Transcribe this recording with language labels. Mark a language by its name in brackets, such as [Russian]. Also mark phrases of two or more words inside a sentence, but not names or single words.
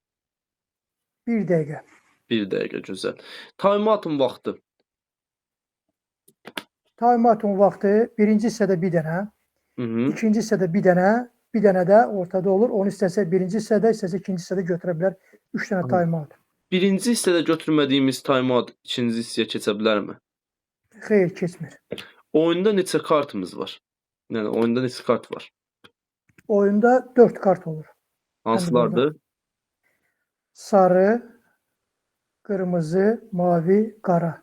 [Azerbaijani] 1 dəqiqə. 1 dəqiqə, gözəl. Time-out'un vaxtı. Time-out'un vaxtı birinci hissədə 1 dənə, ikinci hissədə 1 dənə də ortada olur. Onu istəsə birinci hissədə, istəsə ikinci hissədə götürə bilər. 3 dənə time-out. Birinci hissədə götürmədiyimiz time-out ikinci hissəyə keçə bilərmi? Xeyr, keçmir. Oyunda neçə kartımız var? Yəni oyunda neçə kart var? Oyunda 4 kart olur. Hansılardır? Sarı, qırmızı, mavi, qara.